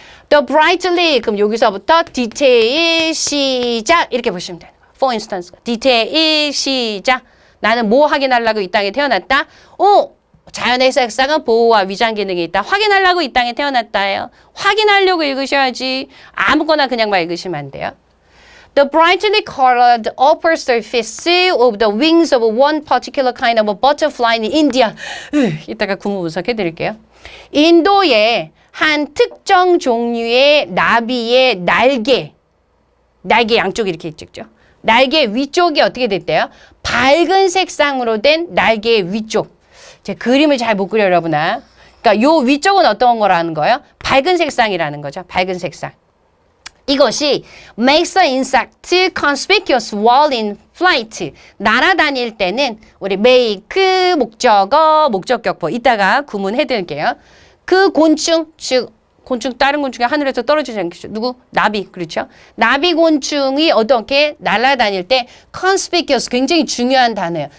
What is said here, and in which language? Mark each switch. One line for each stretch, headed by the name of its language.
English: The brightly,
Korean: 그럼 여기서부터 디테일 시작 이렇게 보시면 돼요.
English: For instance,
Korean: 디테일 시작. 나는 뭐 확인하려고 이 땅에 태어났다? 자연의 색상은 보호와 위장 기능이 있다. 확인하려고 이 땅에 태어났다예요. 확인하려고 읽으셔야지. 아무거나 그냥 막 읽으시면 안 돼요.
English: The brightly colored upper surface of the wings of one particular kind of a butterfly in India.
Korean: 이따가 구문 분석해 드릴게요. 인도의 한 특정 종류의 나비의 날개 양쪽이 이렇게 찍죠. 날개 위쪽이 어떻게 됐대요? 밝은 색상으로 된 날개의 위쪽. 제 그림을 잘 못 그려 여러분아. 그러니까 요 위쪽은 어떤 거라는 거예요? 밝은 색상이라는 거죠. 밝은 색상. 이것이
English: makes the insect conspicuous while in flight.
Korean: 날아다닐 때는 우리 make, 목적어, 목적격보 이따가 구문해 드릴게요. 그 곤충, 즉 곤충 다른 곤충이 하늘에서 떨어지지 않겠죠. 누구? 나비. 그렇죠? 나비 곤충이 어떻게 날아다닐 때 conspicuous 굉장히 중요한 단어예요.